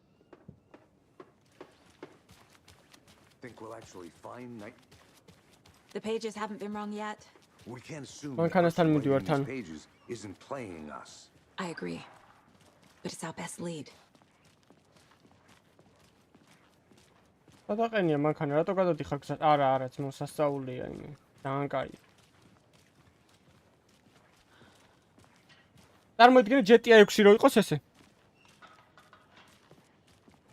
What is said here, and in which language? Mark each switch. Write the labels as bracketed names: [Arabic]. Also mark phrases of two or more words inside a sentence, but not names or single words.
[English] Think we'll actually find Night. The pages haven't been wrong yet. We can't assume [Georgian] მანქანასთან მიდივარ თან. [English] pages isn't playing us. I agree. But it's our best lead. [Georgian] გადაყენია მანქანა, რატო გადადიხარ გზად? არა, ძმო, სასწაულია იმე. ძალიან კაი. წარმოიდგინე GTA 6 რო იყოს ესე.